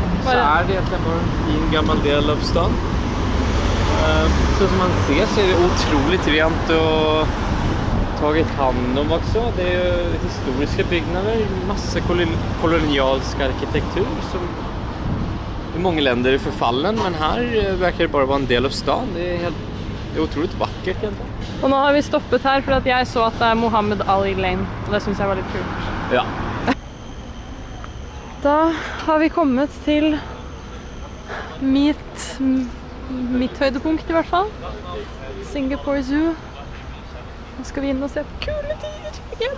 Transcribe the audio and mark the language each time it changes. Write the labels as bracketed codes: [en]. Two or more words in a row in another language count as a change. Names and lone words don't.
[sv] så det egentligen bara en fin gammal del av stan. Så som man ser så är det otroligt rent och tagit hand om också. Det är ju historiska byggnader, massa kolonialsk arkitektur som i många länder är förfallen, men här verkar det bara vara en del av stan. Det är otroligt vackert egentligen. [no] Og nå har vi stoppet her for at jeg så at det Muhammad Ali Lane, og det synes jeg var litt kult. Ja. Da har vi kommet til mitt høydepunkt i hvert fall. Singapore Zoo. Nå skal vi inn og se på kule dyr.